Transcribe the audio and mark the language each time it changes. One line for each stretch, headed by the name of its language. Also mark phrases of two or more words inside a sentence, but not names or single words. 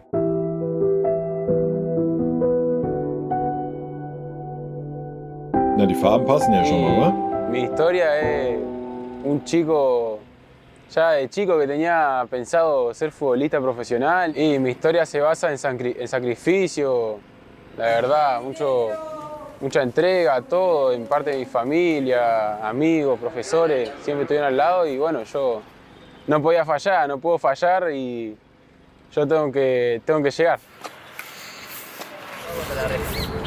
German: Na, die Farben passen ja schon mal, oder?
Spanish: Mi historia es un chico, ya de chico que tenía pensado ser futbolista profesional y mi historia se basa en sacrificio, la verdad, mucha entrega, todo, en parte de mi familia, amigos, profesores, siempre estuvieron al lado y bueno, yo no podía fallar, no puedo fallar y yo tengo que llegar.